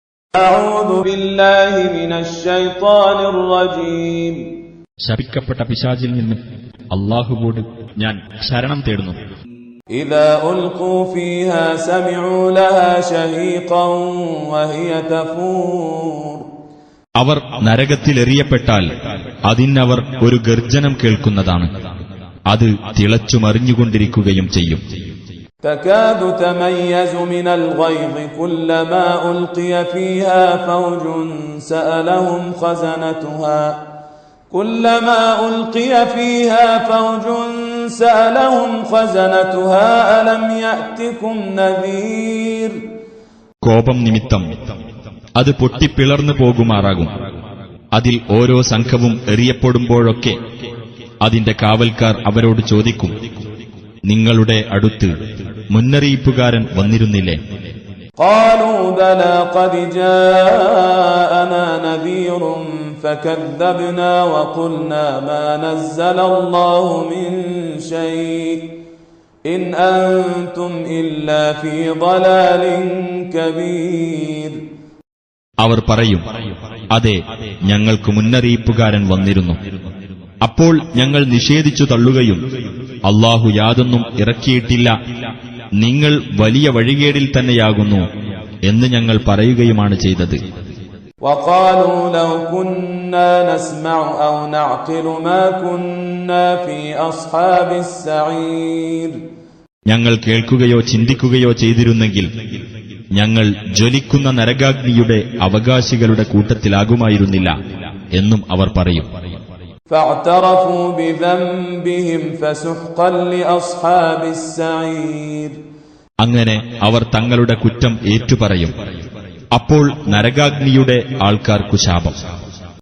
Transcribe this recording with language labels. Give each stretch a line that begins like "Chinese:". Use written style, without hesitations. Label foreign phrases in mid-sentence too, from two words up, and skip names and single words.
Malayalam: ശപിക്കപ്പെട്ട പിശാചിൽ നിന്ന് അല്ലാഹുവോട് ഞാൻ ശരണം തേടുന്നു.
Arabic: إذا ألقوا فيها سمعوا لها شهيقا وهي تفور.
Malayalam: അവർ നരകത്തിലെറിയപ്പെട്ടാൽ അതിനവർ ഒരു ഗർജനം കേൾക്കുന്നതാണ്. അത് തിളച്ചുമറിഞ്ഞുകൊണ്ടിരിക്കുകയും ചെയ്യും.
Arabic: تكاد تميز من الغيظ كلما ألقي فيها فوج سألهم خزنتها ألم يأتكم نذير.
Malayalam: കോപം നിമിത്തം അത് പൊട്ടിപ്പിളർന്നു പോകുമാറാകും. അതിൽ ഓരോ സംഘവും എറിയപ്പെടുമ്പോഴൊക്കെ അതിന്റെ കാവൽക്കാർ അവരോട് ചോദിക്കും, നിങ്ങളുടെ അടുത്ത് മുന്നറിയിപ്പുകാരൻ വന്നിരുന്നില്ലേ?
Arabic: قالوا بلى قد جاءنا نذير فكذبنا وقلنا ما نزل الله من شيء إن أنتم إلا في ضلال كبير.
Malayalam: അവർ പറയും, അതെ, ഞങ്ങൾക്ക് മുന്നറിയിപ്പുകാരൻ വന്നിരുന്നു. അപ്പോൾ ഞങ്ങൾ നിഷേധിച്ചു തള്ളുകയും അല്ലാഹു യാതൊന്നും ഇറക്കിയിട്ടില്ല, നിങ്ങൾ വലിയ വഴികേടിൽ തന്നെയാകുന്നു എന്ന് ഞങ്ങൾ പറയുകയുമാണ് ചെയ്തത്.
Arabic: وقالوا لو كنا نسمع أو نعقل ما كنا في أصحاب السعير.
Malayalam: ഞങ്ങൾ കേൾക്കുകയോ ചിന്തിക്കുകയോ ചെയ്തിരുന്നെങ്കിൽ ഞങ്ങൾ ജ്വലിക്കുന്ന നരകാഗ്നിയുടെ അവകാശികളുടെ കൂട്ടത്തിലാകുമായിരുന്നില്ല എന്നും അവർ പറയും.
Arabic: فاعترفوا بذنبهم فسحقا لأصحاب السعير.
Malayalam: അങ്ങനെ അവർ തങ്ങളുടെ കുറ്റം ഏറ്റുപറയും. അപ്പോൾ നരകാഗ്നിയുടെ ആൾക്കാർക്കു ശാപം.